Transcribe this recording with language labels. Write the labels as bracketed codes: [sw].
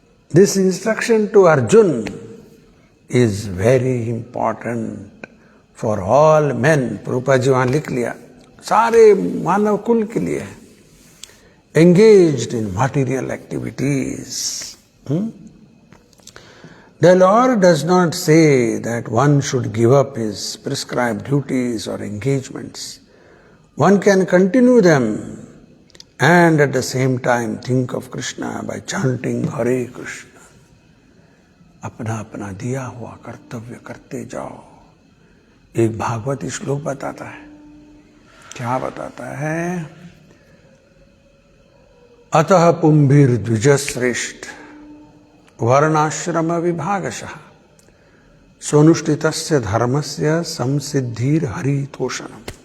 [en] This instruction to Arjun is very important for all men. [hi] Prabhupada ji वहां लिख लिया, सारे मानव कुल के लिए। [en] Engaged in material activities. The Lord does not say that one should give up his prescribed duties or engagements. One can continue them and at the same time think of Krishna by chanting Hare Krishna. [hi] अपना अपना दिया हुआ कर्तव्य करते जाओ। एक भागवती श्लोक बताता है, क्या बताता है? [sa] अतः पुंभिर द्विजश्रेष्ठ वर्णाश्रम विभागशः स्वनुष्ठितस्य धर्मस्य संसिद्धिर हरितोषणम।